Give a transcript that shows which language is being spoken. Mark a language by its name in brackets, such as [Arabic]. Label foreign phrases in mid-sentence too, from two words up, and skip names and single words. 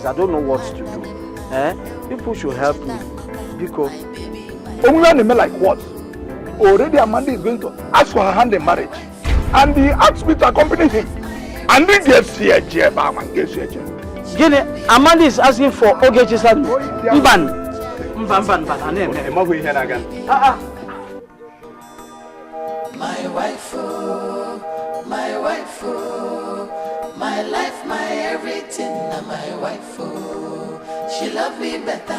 [English] I don't know what to do. People should help me. Because like what? Already Amanda is going to ask for her hand in marriage. And he asked me to accompany him. And he gets here, Amanda is asking for Ogechi's hand. Mban. My wife, my wife, my life, my everything, my wife, she love me better.